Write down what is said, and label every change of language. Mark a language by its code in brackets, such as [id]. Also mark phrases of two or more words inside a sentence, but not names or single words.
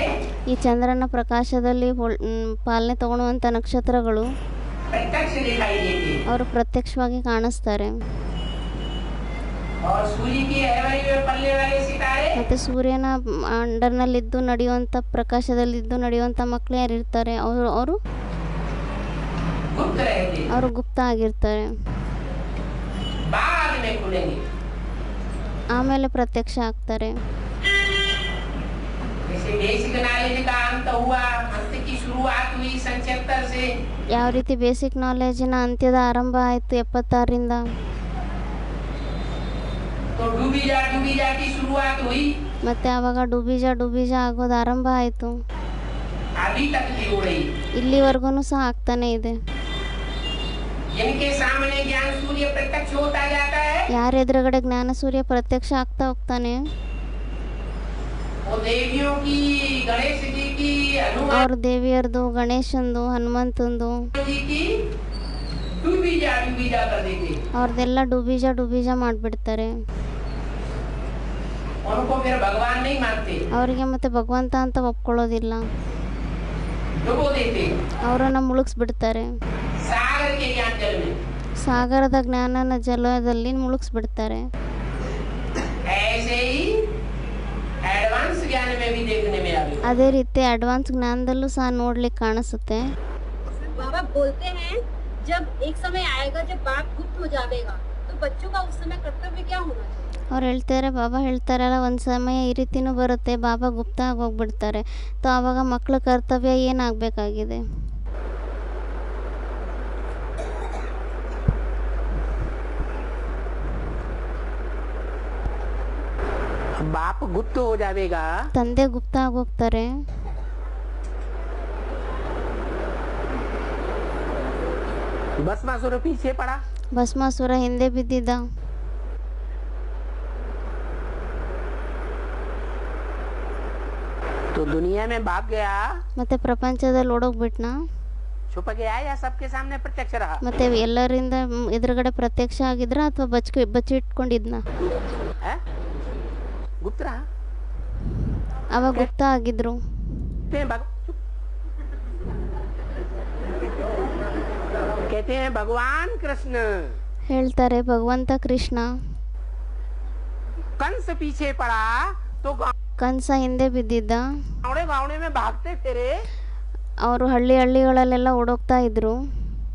[kn] ಈ ಚಂದ್ರನ ಪ್ರಕಾಶದಲ್ಲಿ ಪಾಲನೆ ತಗೊಳ್ಳುವಂಥ ನಕ್ಷತ್ರಗಳು [hi] प्रत्यक्ष दिखाई देती है [kn] ಅವರು ಪ್ರತ್ಯಕ್ಷವಾಗಿ ಕಾಣಿಸ್ತಾರೆ. [hi] और सूर्य की अहवरी में पलने वाले सितारे [kn] ಮತ್ತು ಸೂರ್ಯನ ಅಂಡರ್ನಲ್ಲಿದ್ದು ನಡೆಯುವಂಥ ಪ್ರಕಾಶದಲ್ಲಿದ್ದು ನಡೆಯುವಂಥ ಮಕ್ಕಳು ಯಾರಿರ್ತಾರೆ ಅವರು [hi] गुप्त रहते हैं, [kn] ಅವರು ಗುಪ್ತ ಆಗಿರ್ತಾರೆ. [hi] बाद में खुलेंगे। [kn] ಆಮೇಲೆ ಪ್ರತ್ಯಕ್ಷ ಆಗ್ತಾರೆ. [hi] जैसे [en] basic knowledge [hi] का अंत हुआ, अंत की शुरुआत हुई 77 से, [kn] ಯಾವ ರೀತಿ [en] basic knowledge [kn] ಅಂತ್ಯದ ಆರಂಭ ಆಯಿತು 76ರಿಂದ, [hi] तो डूबी जा की शुरुआत हुई, [kn] ಮತ್ತು ಆವಾಗ ಡುಬೀಜ ಆಗೋದು ಆರಂಭ ಆಯಿತು. [hi] अभी तक भी हो रही। [kn] ಇಲ್ಲಿವರೆಗೂ ಸಹ ಆಗ್ತಾನೆ ಇದೆ. [hi] जिनके सामने ज्ञान सूर्य प्रत्यक्ष होता जाता है [kn] ಯಾರ ಎದುರುಗಡೆ ಜ್ಞಾನ ಸೂರ್ಯ ಪ್ರತ್ಯಕ್ಷ ಆಗ್ತಾ ಹೋಗ್ತಾನೆ [hi] वो देवियों की, गणेश जी की, हनुमान [kn] ಅವ್ರ ದೇವಿಯರ್ದು, ಗಣೇಶಂದು, ಹನುಮಂತಂದು [hi] जी की डूबी जा कर देते। [kn] ಅವ್ರದ್ದೆಲ್ಲ ಡುಬೀಜ ಮಾಡಿಬಿಡ್ತಾರೆ. [hi] उनको फिर भगवान नहीं मानते, [kn] ಅವರಿಗೆ ಮತ್ತೆ ಭಗವಂತ ಅಂತ ಒಪ್ಕೊಳ್ಳೋದಿಲ್ಲ, [hi] डुबो देते [kn] ಅವರನ್ನು ಮುಳುಗಿಸ್ಬಿಡ್ತಾರೆ. [hi] सागर के ज्ञान जल में। [kn] ಸಾಗರದ ಜ್ಞಾನನ ಜಲದಲ್ಲಿ ಮುಳುಗಿಸ್ಬಿಡ್ತಾರೆ. [hi] ऐसे ही एडवांस ज्ञान में भी देखने में आवे। [kn] ಅದೇ ರೀತಿ ಅಡ್ವಾನ್ಸ್ ಜ್ಞಾನದಲ್ಲೂ ಸಹ ನೋಡ್ಲಿಕ್ಕೆ ಕಾಣಿಸುತ್ತೆ. [hi] बाबा बोलते हैं जब एक समय आएगा जब बाप गुप्त हो जाएगा तो बच्चों का उस समय कर्तव्य क्या होना चाहिए? [kn] ಅವ್ರು ಹೇಳ್ತಾರೆ, ಬಾಬಾ ಹೇಳ್ತಾರಲ್ಲ, ಒಂದು ಸಮಯ ಈ ರೀತಿನೂ ಬರುತ್ತೆ, ಬಾಬಾ ಗುಪ್ತ ಆಗಿ ಹೋಗ್ಬಿಡ್ತಾರೆ. ತೋ ಆವಾಗ ಮಕ್ಕಳ ಕರ್ತವ್ಯ ಏನಾಗಬೇಕಾಗಿದೆ? [hi] बाप गुप्त हो जाएगा, [kn] ತಂದೆ ಗುಪ್ತ ಆಗಿ ಹೋಗ್ತಾರೆ. [hi] भस्मासुर पीछे पड़ा, [kn] ಭಸ್ಮಾಸುರ ಹಿಂದೆ ಬಿದ್ದಿದ್ದ. [hi] तो दुनिया में भाग गया, [kn] ಮತ್ತೆ ಪ್ರಪಂಚದಲ್ಲಿ ಓಡೋಗ್ಬಿಟ್ನಾ, [hi] छुप गया या सबके सामने प्रत्यक्ष रहा? [kn] ಮತ್ತೆ ಎಲ್ಲರಿಂದ ಎದುರುಗಡೆ ಪ್ರತ್ಯಕ್ಷ ಆಗಿದ್ರ ಅಥವಾ ಬಚ್ಚಿಟ್ಕೊಂಡಿದ್ನ? [hi] है? गुप्त रहा। [kn] ಅವಾಗ ಗುಪ್ತ ಆಗಿದ್ರು. [hi] कहते हैं भगवान कृष्ण, [kn] ಹೇಳ್ತಾರೆ ಭಗವಂತ ಕೃಷ್ಣ [hi] कंस पीछे पड़ा तो [kn] ಕಂಸ ಹಿಂದೆ ಬಿದ್ದಿದ್ದ. [hi] गावड़े गावड़े में भागते फिरे, [kn] ಅವರು ಹಳ್ಳಿಗಳಲ್ಲೆಲ್ಲ ಓಡೋಗ್ತಾ ಇದ್ರು.